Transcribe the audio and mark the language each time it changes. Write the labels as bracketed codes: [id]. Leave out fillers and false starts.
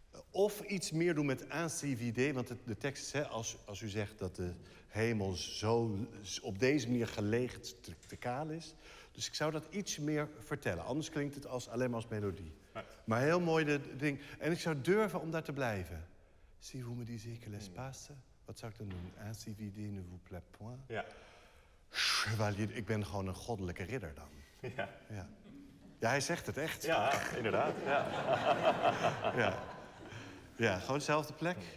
[nl] Of iets meer doen met [fr] ainsi vide, [nl] want de tekst is, hè, als u zegt dat de hemel zo op deze manier geleegd te kaal is. Dus ik zou dat iets meer vertellen, anders klinkt het alleen maar als melodie. Ja. Maar heel mooi de ding. En ik zou durven om daar te blijven. [fr] Si vous me disiez que l'espace... [nl] Wat zou ik dan doen? [fr] Ainsi vide ne vous plaît point. [nl] Ja. Chevalier, ik ben gewoon een goddelijke ridder dan. Ja. Ja, ja, hij zegt het echt. Ja, inderdaad. Ja. Ja, ja, gewoon dezelfde plek.